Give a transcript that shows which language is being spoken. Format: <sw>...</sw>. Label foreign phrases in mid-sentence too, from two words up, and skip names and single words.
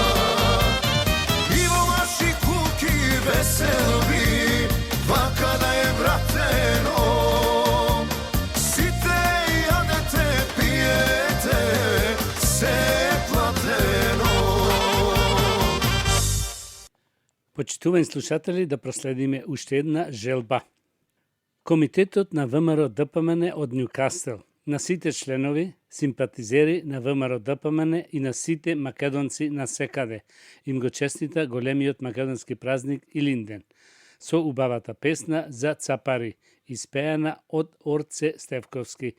<mk>Иво ваши куки веселби, вакада је вратено. Сите јадете, пијете, се платено. Почитувани слушатели, да проследиме уште една желба. Комитетот на ВМРО ДПМН од Нјукастел, на сите членови, симпатизери на ВМРО ДПМН и на сите македонци на секаде, им го честита големиот македонски празник Илинден, со убавата песна за Цапари, испеана од Орце Стевковски.</mk>